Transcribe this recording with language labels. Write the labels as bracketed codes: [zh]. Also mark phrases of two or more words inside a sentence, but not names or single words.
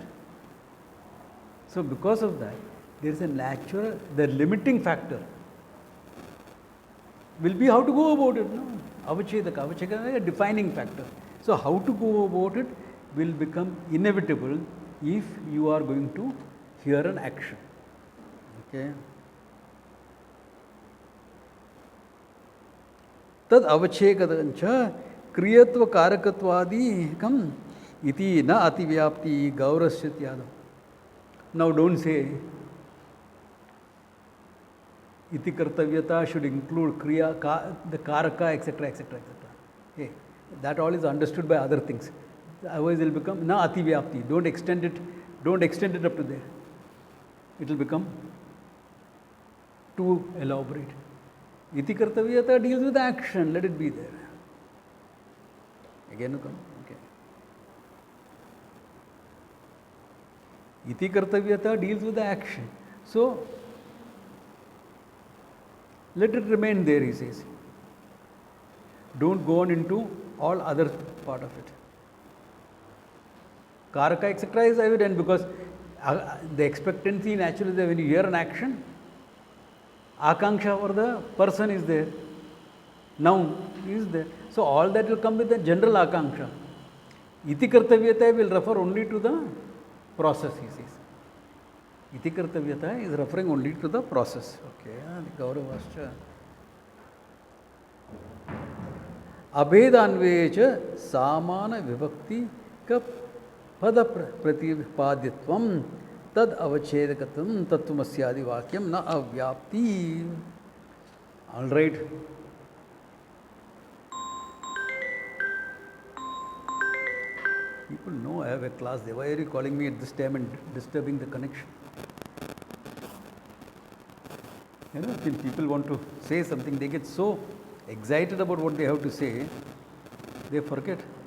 [en] So because of that, there is a natural, the limiting factor will be how to go about it. No? Avachedaka is a defining factor. So how to go about it will become inevitable if you are going to hear an action. Okay. [sa] तद् अवच्छेदकञ्च क्रियात्व कारकत्वादि इति न अतिव्याप्ति गौरस्यत्याद. [en] Now don't say [sa] इति कर्तव्यता [en] should include kriya, the karaka, etc., etc., etc. Hey, that all is understood by other things. Otherwise, it will become [sa] न अतिव्याप्ति. [en] Don't extend it up to there. It will become too elaborate. [sa] इति कर्तव्यता [en] deals with action. Let it be there. Again, you come. Okay. [sa] इति कर्तव्यता [en] deals with the action. So, let it remain there, he says. Don't go on into all other part of it. Karaka, etc. is evident because the expectancy naturally there. When you hear an action, akanksha for the person is there. Noun is there. So all that will come with the general akanksha. [sa] इति कर्तव्यता [en] will refer only to the process, he says. [sa] इति कर्तव्यता [en] is referring only to the process. Okay. The Gauravascha. [sa] अभेदान्वेच सामान विभक्ति का पद प्रतिपाद्यत्वम तद अवच्छेदकत्वम तत्वमस्यादि वाक्यम न अव्याप्ति. [en] All right. People know I have a class there. Why are you calling me at this time and disturbing the connection? You know, when people want to say something, they get so excited about what they have to say, they forget.